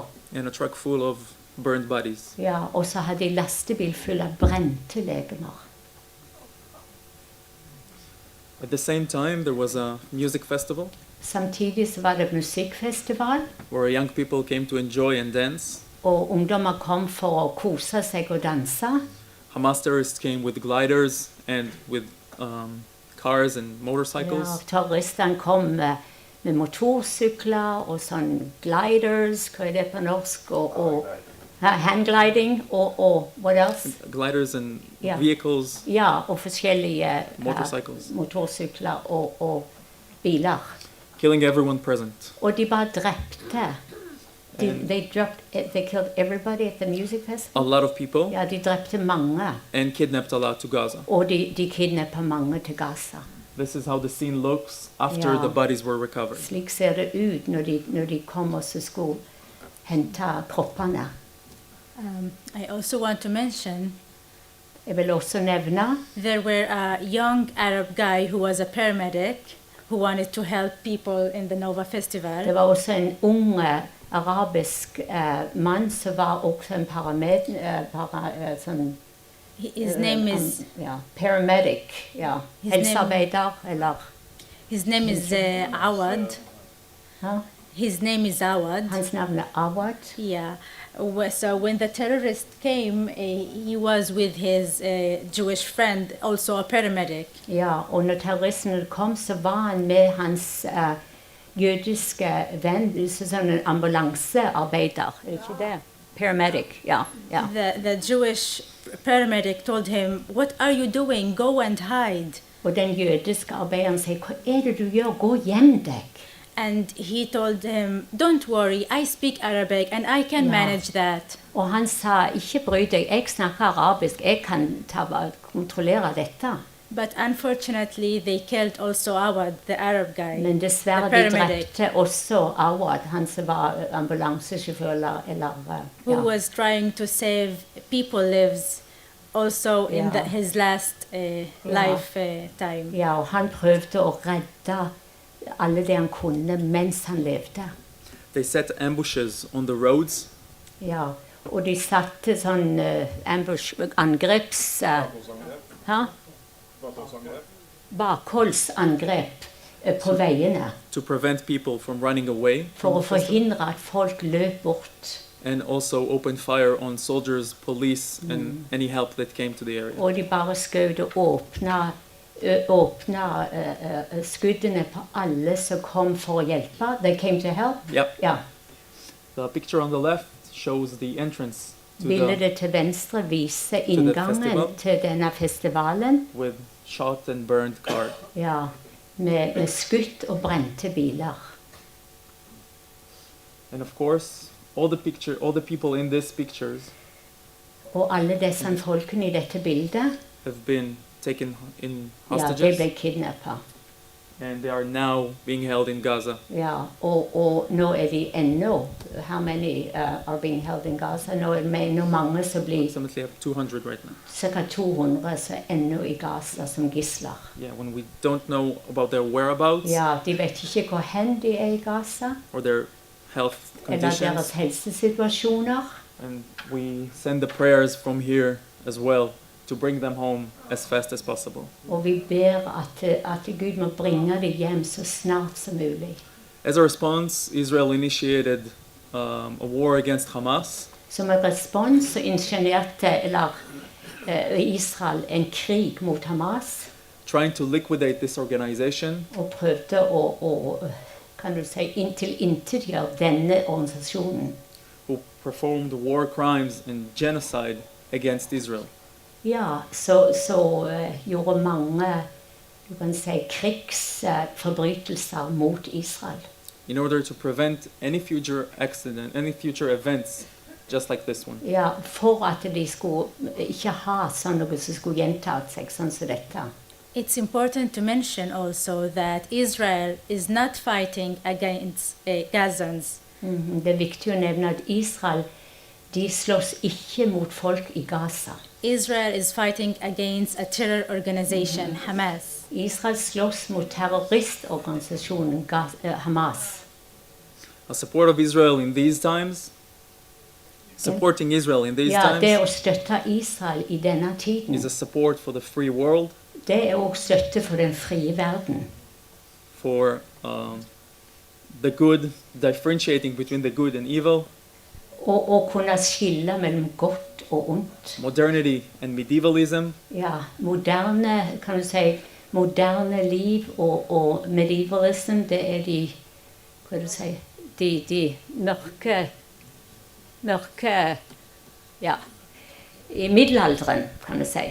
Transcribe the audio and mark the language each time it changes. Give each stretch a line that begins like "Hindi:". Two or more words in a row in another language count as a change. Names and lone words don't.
English: And a truck full of burned bodies.
Norwegian: Ja, og så hadde de lastebil full av brente legemer.
English: At the same time, there was a music festival
Norwegian: Samtidig så var det musikkfestival,
English: where young people came to enjoy and dance.
Norwegian: og ungdommer kom for å kose seg og danse.
English: Hamas terrorists came with gliders and with cars and
Norwegian: Ja,
English: motorcycles.
Norwegian: terroristene kom med motorsykler og sånn gliders, hva er det på norsk, og handgliding, og
English: what else? Gliders and
Norwegian: Ja.
English: vehicles,
Norwegian: Ja, og forskjellige
English: motorcycles,
Norwegian: motorsykler og biler.
English: killing everyone present.
Norwegian: Og de bare drepte.
English: And They killed everybody at the music a festival. lot of people,
Norwegian: Ja, de drepte mange,
English: and kidnapped a lot to Gaza.
Norwegian: og de kidnappet mange til Gaza.
English: This is how the scene looks after
Norwegian: Ja.
English: the bodies were recovered.
Norwegian: Slik ser det ut når de kom og så skulle hente kroppene.
English: I also want to mention
Norwegian: Jeg vil også nevne
English: there were a young Arab guy who was a paramedic who wanted to help people in the Nova
Norwegian: det
English: Festival.
Norwegian: var også en ung arabisk mann som var også en sånn,
English: His name is
Norwegian: paramedic, ja,
English: His name-
Norwegian: helsearbeider, eller Awad. ja,
English: His name is Awad.
Norwegian: hans navn er Awad.
English: Yeah. So when the terrorist came, he was with his Jewish friend, also a paramedic.
Norwegian: Ja, og når terroristene kom, så var han med hans jødiske venn, sånn en ambulansearbeider, er det ikke det? Paramedic, ja.
English: The Jewish paramedic told him, "What are you doing? Go and hide."
Norwegian: Og den jødiske arbeideren sier, hva er det du gjør? Gå hjem deg.
English: And he told him, "Don't worry, I speak Arabic and I can Yeah. manage that."
Norwegian: Og han sa, ikke bry deg, jeg snakker arabisk, jeg kan kontrollere dette.
English: But unfortunately, they killed also Awad, the Arab guy.
Norwegian: Men dessverre,
English: the
Norwegian: de
English: paramedic,
Norwegian: drepte også Awad, han som var ambulansesjåfør, eller
English: who was trying to save people lives also in Yeah. his last lifetime.
Norwegian: Ja, og han prøvde å redde alle det han kunne mens han levde.
English: They set ambushes on the roads,
Norwegian: Ja, og de satte sånn angreps... hæ? Bakholdsangrep på veiene
English: to prevent people from running away
Norwegian: for
English: from
Norwegian: å
English: the festival,
Norwegian: forhindre at folk løp bort.
English: and also open fire on soldiers, police, and any help that came to the area.
Norwegian: Og de bare skjøt og åpna skuddene på alle som kom for å hjelpe.
English: They came to help. Yep.
Norwegian: Ja.
English: The picture on the left shows the entrance to the,
Norwegian: Bildet til venstre viser inngangen
English: festival.
Norwegian: til denne festivalen.
English: with shot and burned car.
Norwegian: Ja, med skutt og brente biler.
English: And of course, all the people in these pictures
Norwegian: Og alle disse folkene i dette bildet,
English: have been taken in
Norwegian: ja, de
English: hostages,
Norwegian: ble kidnappet.
English: and they are now being held in Gaza.
Norwegian: Ja, og nå er de ennå,
English: how many are being held in Gaza?
Norwegian: Nå er det ennå mange som blir,
English: Approximately have 200 right now.
Norwegian: ca. 200 som er ennå i Gaza som gisler.
English: Yeah, when we don't know about their whereabouts
Norwegian: Ja, de vet ikke hvor hen de er i Gaza,
English: or their health
Norwegian: eller deres
English: conditions.
Norwegian: helsesituasjoner.
English: And we send the prayers from here as well to bring them home as fast as possible.
Norwegian: Og vi ber at Gud må bringe dem hjem så snart som mulig.
English: As a response, Israel initiated a war against Hamas.
Norwegian: Som en respons så initierte Israel en krig mot Hamas,
English: Trying to liquidate this organization
Norwegian: og prøvde å kan du si, tilintetgjøre denne organisasjonen.
English: who performed war crimes and genocide against Israel.
Norwegian: Ja, så gjorde mange, du kan si, krigsforbrytelser mot Israel.
English: In order to prevent any future accident, any future events just like this one.
Norwegian: Ja, for at de skulle ikke ha sånn noe som skulle gjenta seg, sånn som dette.
English: It's important to mention also that Israel is not fighting against Gazans.
Norwegian: Det er viktig å nevne at Israel, de slåss ikke mot folk i Gaza.
English: Israel is fighting against a terror organization, Hamas.
Norwegian: Israel slåss mot terroristorganisasjonen Hamas.
English: A support of Israel in these times, supporting Israel in these
Norwegian: Ja, det å
English: times
Norwegian: støtte Israel i denne tiden,
English: is a support for the free world,
Norwegian: det er også støtte for den frie verden.
English: for the good, differentiating between the good and evil,
Norwegian: Og å kunne skille mellom godt og ondt.
English: modernity and medievalism,
Norwegian: Ja, moderne, kan du si, moderne liv og medievalism, det er de, hva du si, de mørke, ja, i middelalderen, kan du si.